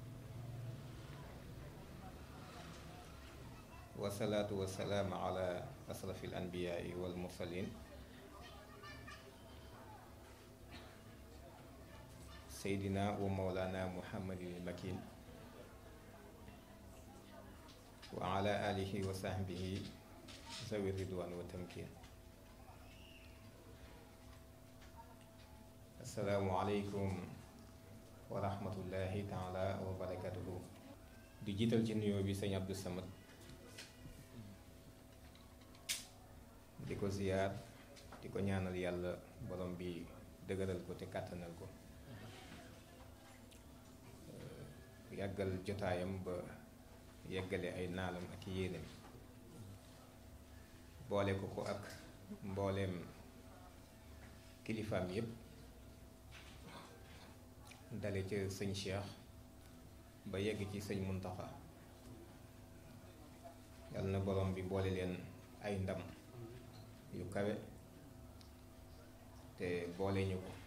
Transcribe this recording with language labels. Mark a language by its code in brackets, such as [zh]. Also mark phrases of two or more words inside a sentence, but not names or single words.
[ar] والصلاة والسلام على أشرف الأنبياء والمرسلين سيدنا ومولانا محمد المكين وعلى آله وصحبه ذوي الرضوان والتمكين. السلام عليكم ورحمة الله تعالى وبركاته. [wo] di jiital ci nuyoo bi sëñ Abdou Samad di ko ziyaar di ko ñaanal yàlla borom bi dëgëral ko te kàttanal ko yàggal jotaayam ba yeggale ay naalam ak yéenam boole ko ko ak mbooleem kilifaam yépp dale ca sëñ Cheikh ba yegg ci sëñ Muntaxa yàlla na borom bi boole leen ay ndam yu kawe te boole ñu ko